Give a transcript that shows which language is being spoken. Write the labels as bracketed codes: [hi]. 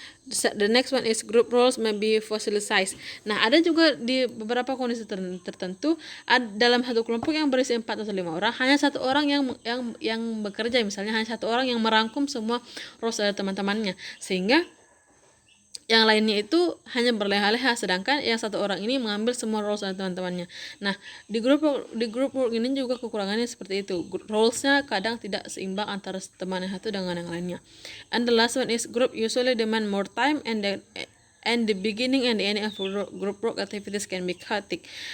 [en] The next one is group roles may be fossilized. [id] Nah, ada juga di beberapa kondisi tertentu dalam satu kelompok yang berisi 4 atau 5 orang, hanya satu orang yang bekerja, misalnya hanya satu orang yang merangkum semua roles dari teman-temannya, sehingga yang lainnya itu hanya berleha-leha, sedangkan yang satu orang ini mengambil semua roles dari teman-temannya. Nah, di grup work ini juga kekurangannya seperti itu. Roles-nya kadang tidak seimbang antara teman yang satu dengan yang lainnya. [en] And the last one is group usually demand more time and the beginning and the ending of group work activities can be chaotic.